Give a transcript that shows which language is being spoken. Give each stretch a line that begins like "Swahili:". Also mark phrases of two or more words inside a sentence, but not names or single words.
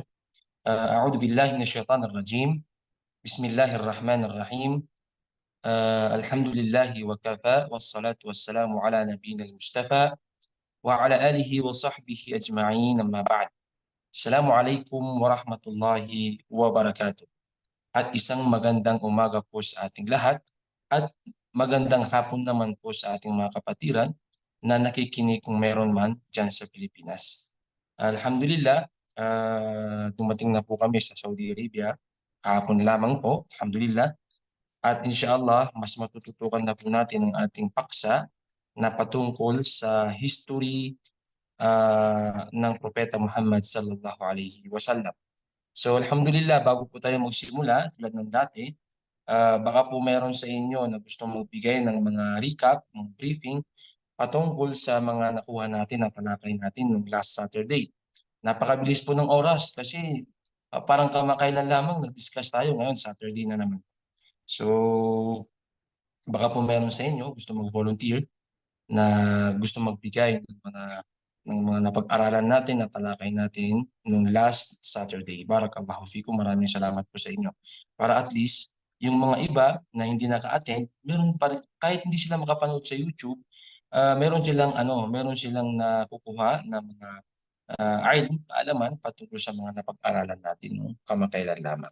Arabic: أعوذ بالله من الشيطان الرجيم. بسم الله الرحمن الرحيم. الحمد لله وكفى والصلاة والسلام على نبينا المصطفى وعلى آله وصحبه أجمعين، أما بعد. السلام عليكم ورحمة الله وبركاته.
Filipino: At isang magandang umaga po sa ating lahat at magandang hapon naman po sa ating mga kapatiran na nakikinig kung meron man dyan sa Pilipinas. Alhamdulillah, dumating na po kami sa Saudi Arabia kahapon lamang po, alhamdulillah. At inshallah, mas matututukan na po natin ang ating paksa na patungkol sa history ng Propeta Muhammad
Arabic: صلى الله عليه وسلم.
Filipino: So alhamdulillah, bago po tayo magsimula, tulad ng dati, baka po meron sa inyo na gusto magbigay ng mga recap, ng briefing patungkol sa mga nakuha natin at talakay natin noong
English: last Saturday.
Filipino: Napakabilis po ng oras kasi parang kamakailan lamang nag-discuss tayo, ngayon Saturday na naman. So baka po meron sa inyo gusto mag-volunteer na gusto magbigay ng mga napag-aralan natin at talakay natin noong
English: last Saturday.
Arabic: بارك الله فيكم,
Filipino: maraming salamat po sa inyo. Para
English: at least
Filipino: yung mga iba na hindi naka-attend, meron pa rin, kahit hindi sila makapanood sa YouTube, meron silang nakukuha na mga kaalaman patungkol sa mga napag-aralan natin no, kamakailan lamang.